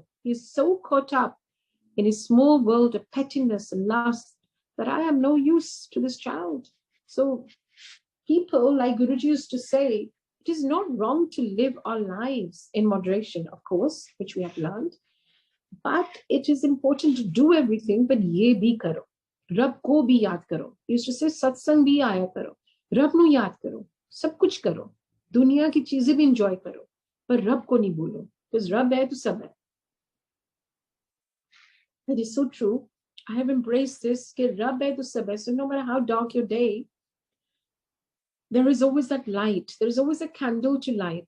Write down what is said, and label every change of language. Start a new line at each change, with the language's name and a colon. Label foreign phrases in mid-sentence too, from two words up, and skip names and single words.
English: He's so caught up in his small world of pettiness and lust that I am no use to this child. So people, like Guruji used to say, it is not wrong to live our lives in moderation, of course, which we have learned, but it is important to do everything, but
Hindi: ये भी करो. रब को भी याद करो.
English: He used to say,
Hindi: सत्संग भी आया करो.
Punjabi: ਰੱਬ ਨੂੰ ਯਾਦ ਕਰੋ.
Hindi: सब कुछ करो. दुनिया की चीज़ें भी enjoy करो. But रब को नहीं बोलो. Because Rab hai to sab hai.
English: It is so true. I have embraced this.
Hindi: कि रब है तो सब है.
English: So no matter how dark your day, there is always that light. There is always a candle to light.